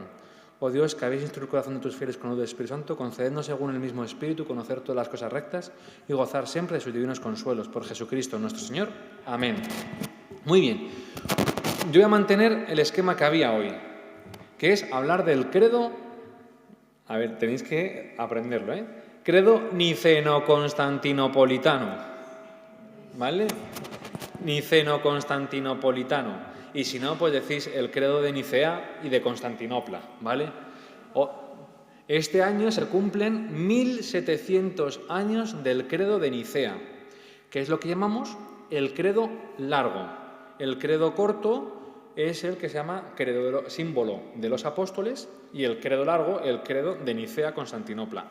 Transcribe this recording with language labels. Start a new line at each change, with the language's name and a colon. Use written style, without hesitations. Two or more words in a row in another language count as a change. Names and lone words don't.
Spanish: Oh Dios, que habéis instruido el corazón de tus fieles con luz del Espíritu Santo, concedednos según el mismo Espíritu conocer todas las cosas rectas y gozar siempre de sus divinos consuelos. Por Jesucristo nuestro Señor. Amén. Muy bien. Yo voy a mantener el esquema que había hoy, que es hablar del credo. A ver, tenéis que aprenderlo, ¿eh? Credo niceno-constantinopolitano. ¿Vale? Niceno-constantinopolitano. Y si no, pues decís el credo de Nicea y de Constantinopla, ¿vale? Este año se cumplen 1700 años del credo de Nicea, que es lo que llamamos el credo largo. El credo corto es el que se llama credo símbolo de los apóstoles, y el credo largo, el credo de Nicea-Constantinopla.